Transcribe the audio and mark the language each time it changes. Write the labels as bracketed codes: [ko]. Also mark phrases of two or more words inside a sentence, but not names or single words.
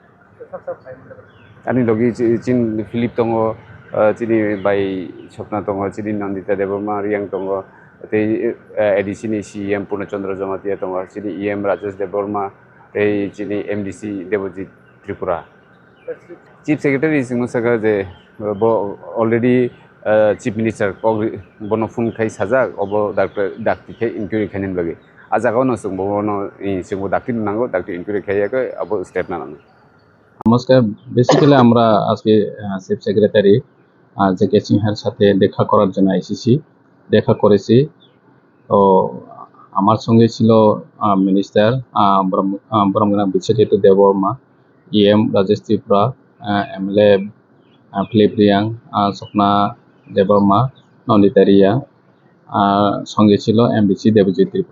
[trp] आनि लगी चिन फिलिप दङ चिनि बाय सपना दङ चिनि नन्दिता देबमा रियां दङ एडिसिनि सीएम पूर्णचंद्र जमातिया दङ चिनि ईएम राजेश देबबर्मा चिनि एमडीसी देवजीत त्रिपुरा [en] chief secretary [trp] सिंहसागा जे [en] already chief minister [trp] बनो फुन खाई साजा अब डाक्टर खाई इनक्वायरि खाइन लगे आजागाव न जों बनो जों डाक्टर नांगौ डाक्टर इनक्वायरि खाइयाखै अब स्टेप नानांगौ। [bn] नमस्कार, बेसिकली আমরা আজকে [en] chief secretary [bn] জেকে সিনহার সাথে দেখা করার জন্য এসেছি, দেখা করেছি। তো আমার সঙ্গে ছিল মিনিস্টার ব্রহ্মগ্রাম বিশ্বজিৎ দেববর্মা, ইএম রাজেশ ত্রিপুরা, এমএলএ ফিলিপ রিয়াং, স্বপ্না দেববর্মা, নন্দিতা রিয়া, সঙ্গে ছিল এমডিসি দেবজিৎ ত্রিপুরা।